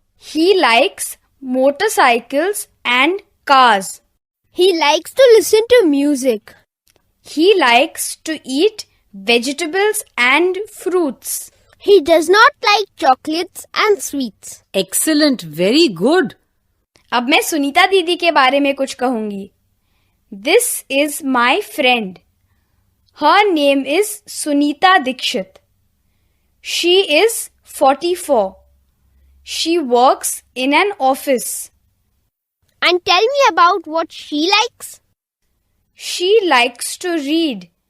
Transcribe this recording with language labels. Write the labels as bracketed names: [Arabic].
[English] He likes motorcycles and cars. He likes to listen to music. He likes to eat vegetables and fruits. He does not like chocolates and sweets. Excellent. Very good. [Hindi] अब मैं सुनीता दीदी के बारे में कुछ कहूंगी. [English] This is my friend. Her name is Sunita Dikshit. She is 44. She works in an office. And tell me about what she likes. She likes to read.